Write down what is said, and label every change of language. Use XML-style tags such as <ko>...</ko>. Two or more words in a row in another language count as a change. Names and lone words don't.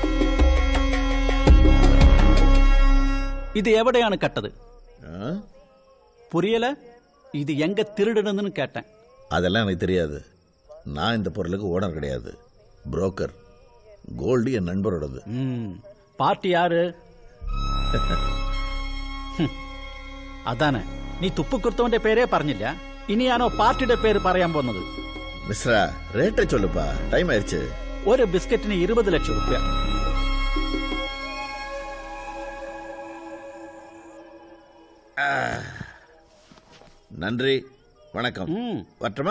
<ml>ഇത് എവിടെയാണ് കട്ടത്?</ml> <ta>புரியல. இது எங்க திருடுனதுன்னு கேட்டேன். அதெல்லாம் எனக்கு தெரியாது. நான் இந்த பொருளுக்கு ஓனர் கிடையாது, புரோக்கர். கோல்டு என் நண்பரோடது. பார்ட்டி யாரு?</ta> <ml>അതാണ് നീ തുപ്പ് കൊടുത്തവന്റെ പേരേ പറഞ്ഞില്ല. ഇനിയാണോ പാർട്ടിയുടെ പേര് പറയാൻ പോകുന്നത്?</ml> <ta>மிஷ்ர ரேட் சொல்லுப்பா, டைம் ஆயிடுச்சு.</ta> <ml>ഒരു ബിസ്ക്കറ്റിന് 20 ലക്ഷം രൂപ.</ml> <ta>நன்றி, வணக்கம். வரட்டுமா?</ta>